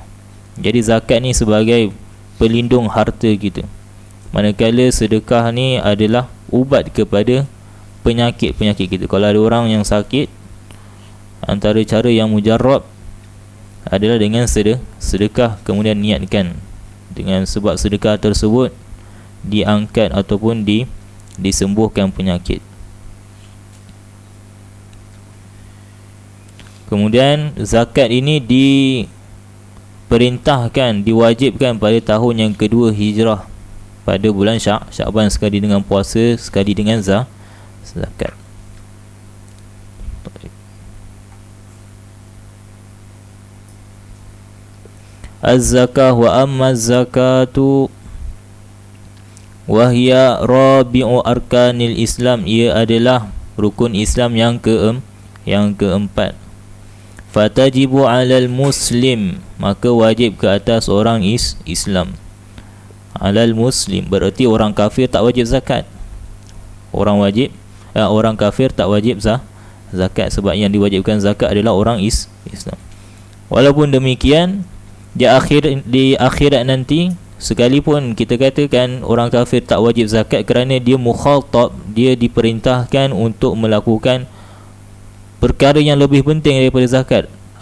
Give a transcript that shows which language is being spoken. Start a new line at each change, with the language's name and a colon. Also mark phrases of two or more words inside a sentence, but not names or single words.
Malay: Jadi zakat ni sebagai pelindung harta kita. Manakala sedekah ni adalah ubat kepada penyakit-penyakit kita. Kalau ada orang yang sakit, antara cara yang mujarrab adalah dengan sedekah, kemudian niatkan dengan sebab sedekah tersebut diangkat ataupun disembuhkan penyakit. Kemudian zakat ini diperintahkan, diwajibkan pada tahun yang kedua Hijrah, pada bulan Sya'ban, sekali dengan puasa, sekali dengan zakat.
Arabic: الزكاة وأما الزكاة وهي رابع أركان الإسلام.
Malay: Ia adalah rukun Islam yang keempat.
Arabic: فتجب على المسلم,
Malay: maka wajib ke atas orang Islam.
Arabic: على المسلم
Malay: berarti orang kafir tak wajib zakat. Orang kafir tak wajib zakat, sebab yang diwajibkan zakat adalah orang Islam. Walaupun demikian, di akhirat nanti, sekalipun kita katakan orang kafir tak wajib zakat kerana dia mukhatab, dia diperintahkan untuk melakukan perkara yang lebih penting daripada zakat.